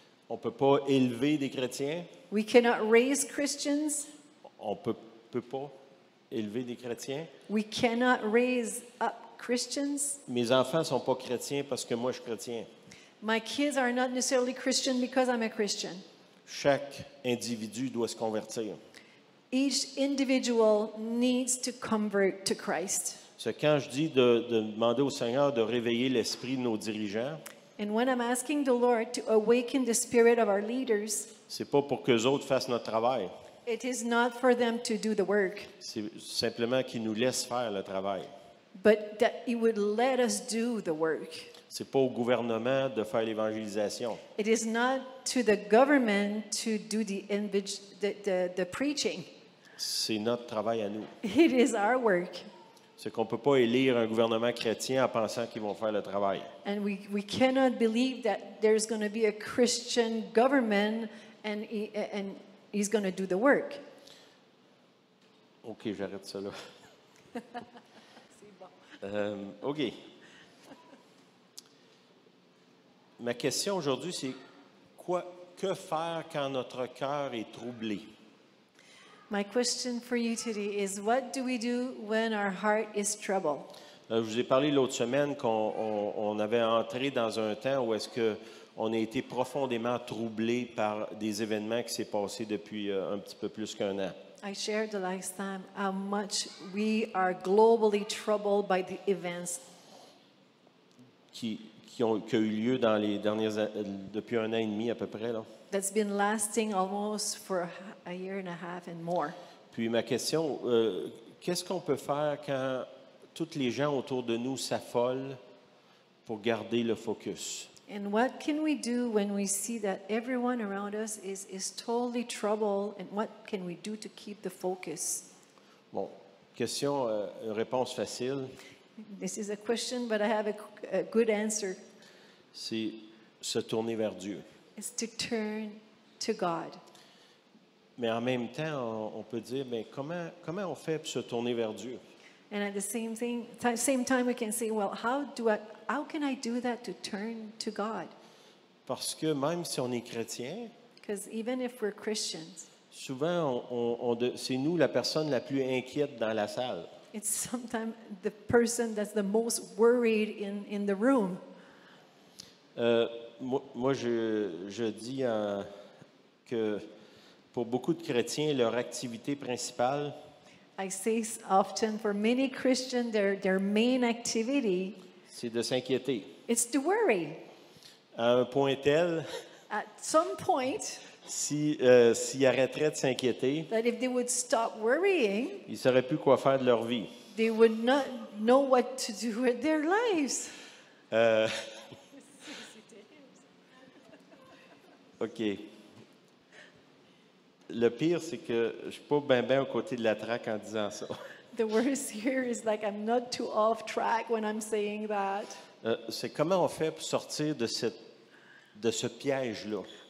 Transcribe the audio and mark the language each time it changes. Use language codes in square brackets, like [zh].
[fr] On ne peut pas élever des chrétiens. [en] We cannot raise Christians. [fr] On ne peut pas élever des chrétiens. [en] We cannot raise up Christians. [fr] Mes enfants ne sont pas chrétiens parce que moi, je suis chrétien. [en] My kids are not necessarily Christian because I'm a Christian. [fr] Chaque individu doit se convertir. [en] Each individual needs to convert to Christ. [fr] C'est quand je dis de demander au Seigneur de réveiller l'esprit de nos dirigeants, [en] And when I'm asking the Lord to awaken the spirit of our leaders, [fr] c'est pas pour qu'eux autres fassent notre travail. [en] it is not for them to do the work, [fr] C'est simplement qu'ils nous laissent faire le travail. [en] but that He would let us do the work. [fr] C'est pas au gouvernement de faire l'évangélisation. [en] It is not to the government to do the preaching. [fr] C'est notre travail à nous. [en] It is our work. [fr] C'est qu'on ne peut pas élire un gouvernement chrétien en pensant qu'ils vont faire le travail. [en] And we cannot believe that there's going to be a Christian government and He's going to do the work. [fr] OK, j'arrête ça là. [en] OK. [fr] Ma question aujourd'hui, c'est que faire quand notre cœur est troublé? [en] My question for you today is, what do we do when our heart is troubled? [fr] Je vous ai parlé l'autre semaine qu'on avait entré dans un temps où est-ce qu'on a été profondément troublé par des événements qui s'est passés depuis un petit peu plus qu'un an. [en] I shared the last time how much we are globally troubled by the events [fr] Qui a eu lieu dans les depuis un an et demi à peu près, là. [en] that's been lasting almost for a year and a half and more. [fr] Puis ma question, qu'est-ce qu'on peut faire quand tous les gens autour de nous s'affolent pour garder le focus? [en] And what can we do when we see that everyone around us is totally troubled, and what can we do to keep the focus? [fr] Bon, question, une réponse facile, [en] This is a question, but I have a good answer. [fr] c'est se tourner vers Dieu. [en] It's to turn to God. [fr] Mais en même temps, on peut dire, mais comment on fait pour se tourner vers Dieu? [en] And at the same time, we can say, well, how can I do that to turn to God? [fr] Parce que même si on est chrétien, [en] Because even if we're Christians, [fr] souvent, c'est nous la personne la plus inquiète dans la salle. [en] it's sometimes the person that's the most worried in the room. [fr] Moi, je dis que pour beaucoup de chrétiens, leur activité principale, [en] I say often for many Christians, their main activity [fr] c'est de s'inquiéter. [en] is to worry. [fr] À un point tel, [en] At some point, [fr] s'ils arrêteraient de s'inquiéter, [en] that if they would stop worrying, [fr] ils ne sauraient plus quoi faire de leur vie. [en] they would not know what to do with their lives. [fr] OK. Le pire, c'est que je ne suis pas bien aux côtés de la traque en disant ça. [en] The worst here is like I'm not too off track when I'm saying that. [fr] C'est comment on fait pour sortir de ce piège-là.